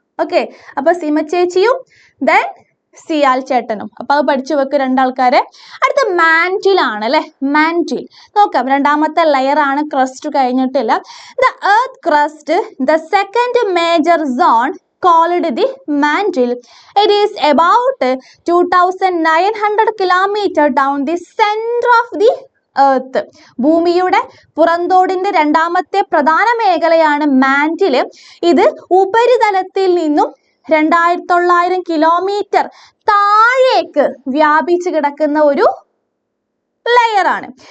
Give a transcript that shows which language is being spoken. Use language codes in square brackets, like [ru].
[ml] Okay, അപ്പൊ സിമ ചേച്ചിയും then CIAL ചേട്ടനും. അപ്പൊ അത് പഠിച്ചു വെക്ക് രണ്ടാൾക്കാരെ. അടുത്ത മാന്റിൽ ആണ് അല്ലെ. മാന്റിൽ നോക്കാം. രണ്ടാമത്തെ ലെയർ ആണ്, ക്രസ്റ്റ് കഴിഞ്ഞിട്ടില്ല. [en] The earth crust, the second major zone called the mantle. It is about 2900 kilometers down the center of the earth. [ml] ഭൂമിയുടെ പുറന്തോടിന്റെ രണ്ടാമത്തെ പ്രധാന മേഖലയാണ് മാന്റിൽ. ഇത് ഉപരിതലത്തിൽ നിന്നും 2900 കിലോമീറ്റർ താഴേക്ക് വ്യാപിച്ചു കിടക്കുന്ന ഒരു ലെയർ ആണ്.